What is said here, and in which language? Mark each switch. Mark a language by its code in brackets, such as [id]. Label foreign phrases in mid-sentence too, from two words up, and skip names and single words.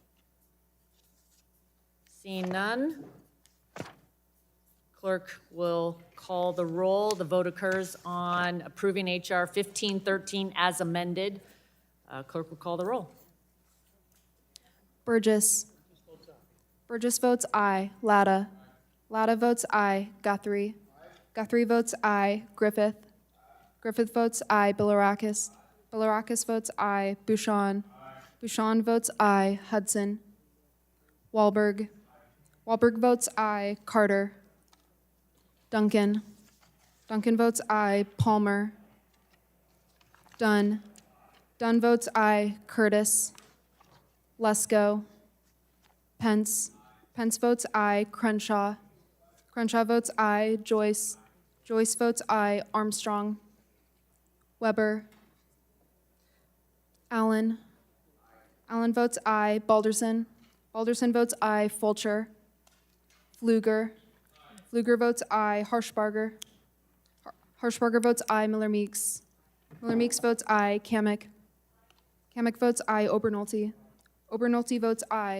[en] Seeing none, clerk will call the roll. The vote occurs on approving H.R. 1513 as amended. Clerk will call the roll. Burgess. Burgess votes aye. Latta. Latta votes aye. Guthrie. Guthrie votes aye. Griffith. Griffith votes aye. Bilirakis. Bilirakis votes aye. Bouchon. Bouchon votes aye. Hudson. Wahlberg. Wahlberg votes aye. Carter. Duncan. Duncan votes aye. Palmer. Dunn. Dunn votes aye. Curtis. Lesko. Pence. Pence votes aye. Crenshaw. Crenshaw votes aye. Joyce. Joyce votes aye. Armstrong. Weber. Allen. Allen votes aye. Balderson. Balderson votes aye. Fulcher. Fluger. Fluger votes aye. Harshbarger. Harshbarger votes aye. Miller Meeks. Miller Meeks votes aye. Kamek. Kamek votes aye. Obernolte. Obernolte votes aye.